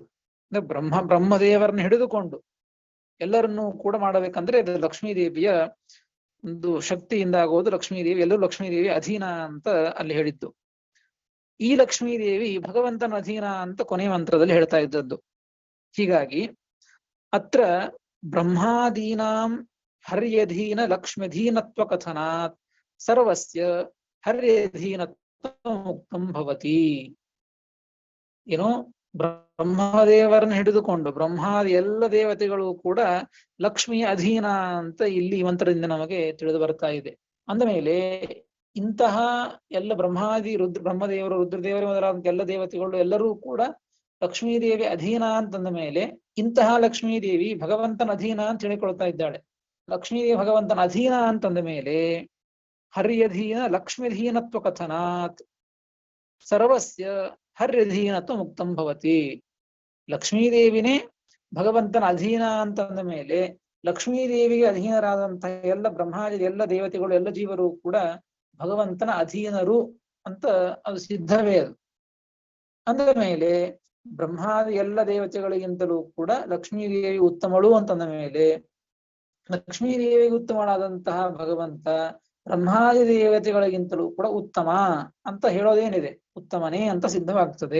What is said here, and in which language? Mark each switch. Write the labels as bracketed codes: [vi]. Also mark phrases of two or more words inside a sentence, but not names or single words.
[kn] ಅಂದ್ರೆ ಬ್ರಹ್ಮದೇವರನ್ನ ಹಿಡಿದುಕೊಂಡು ಎಲ್ಲರನ್ನೂ ಕೂಡ ಮಾಡಬೇಕಂದ್ರೆ ಅದು ಲಕ್ಷ್ಮೀದೇವಿಯ ಒಂದು ಶಕ್ತಿಯಿಂದ ಆಗೋದು. ಲಕ್ಷ್ಮೀದೇವಿ ಎಲ್ಲರೂ ಲಕ್ಷ್ಮೀದೇವಿ ಅಧೀನ ಅಂತ ಅಲ್ಲಿ ಹೇಳಿದ್ದು. ಈ ಲಕ್ಷ್ಮೀದೇವಿ ಭಗವಂತನ ಅಧೀನ ಅಂತ ಕೊನೆಯ ಮಂತ್ರದಲ್ಲಿ ಹೇಳ್ತಾ ಇದ್ದದ್ದು. [sa] ಹೀಗಾಗಿ ಅತ್ರ ಬ್ರಹ್ಮಾದೀನಾಂ ಹರ್ಯಧೀನ ಲಕ್ಷ್ಮ್ಯಧೀನತ್ವ ಕಥನಾತ್ ಸರ್ವಸ್ಯ ಹರ್ಯಧೀನತ್ವ ಮುಕ್ತಂ ಭವತಿ. [kn] ಏನೋ ಬ್ರಹ್ಮದೇವರನ್ನ ಹಿಡಿದುಕೊಂಡು ಬ್ರಹ್ಮಾದಿ ಎಲ್ಲ ದೇವತೆಗಳು ಕೂಡ ಲಕ್ಷ್ಮಿಯ ಅಧೀನ ಅಂತ ಇಲ್ಲಿ ಮಂತ್ರದಿಂದ ನಮಗೆ ತಿಳಿದು ಬರ್ತಾ ಇದೆ. ಅಂದ ಮೇಲೆ ಇಂತಹ ಎಲ್ಲ ಬ್ರಹ್ಮದೇವರು, ರುದ್ರದೇವರು ಮೊದಲಾದ ಎಲ್ಲ ದೇವತೆಗಳು ಎಲ್ಲರೂ ಕೂಡ ಲಕ್ಷ್ಮೀದೇವಿ ಅಧೀನ ಅಂತಂದ ಮೇಲೆ ಇಂತಹ ಲಕ್ಷ್ಮೀದೇವಿ ಭಗವಂತನ ಅಧೀನ ಅಂತ ಹೇಳಿಕೊಳ್ತಾ ಇದ್ದಾಳೆ. ಲಕ್ಷ್ಮೀದೇವಿ ಭಗವಂತನ ಅಧೀನ ಅಂತಂದ ಮೇಲೆ [sa] ಹರ್ಯಧೀನ ಲಕ್ಷ್ಮೀಧೀನತ್ವ ಕಥನಾತ್ ಸರ್ವಸ್ಯ ಹರ್ಯಧೀನತ್ವ ಮುಕ್ತಂ ಭವತಿ. [kn] ಲಕ್ಷ್ಮೀದೇವಿನೇ ಭಗವಂತನ ಅಧೀನ ಅಂತಂದ ಮೇಲೆ ಲಕ್ಷ್ಮೀದೇವಿಗೆ ಅಧೀನರಾದಂತಹ ಎಲ್ಲ ಬ್ರಹ್ಮಾದಿ ಎಲ್ಲ ದೇವತೆಗಳು ಎಲ್ಲ ಜೀವರು ಕೂಡ ಭಗವಂತನ ಅಧೀನರು ಅಂತ ಅದು ಸಿದ್ಧವೇ. ಅದು ಅಂದ ಮೇಲೆ ಬ್ರಹ್ಮಾದಿ ಎಲ್ಲ ದೇವತೆಗಳಿಗಿಂತಲೂ ಕೂಡ ಲಕ್ಷ್ಮೀದೇವಿ ಉತ್ತಮಳು ಅಂತಂದ ಮೇಲೆ ಲಕ್ಷ್ಮೀದೇವಿಗೆ ಉತ್ತಮಳಾದಂತಹ ಭಗವಂತ ಬ್ರಹ್ಮಾದಿ ದೇವತೆಗಳಿಗಿಂತಲೂ ಕೂಡ ಉತ್ತಮ ಅಂತ ಹೇಳೋದೇನಿದೆ, ಉತ್ತಮನೇ ಅಂತ ಸಿದ್ಧವಾಗ್ತದೆ.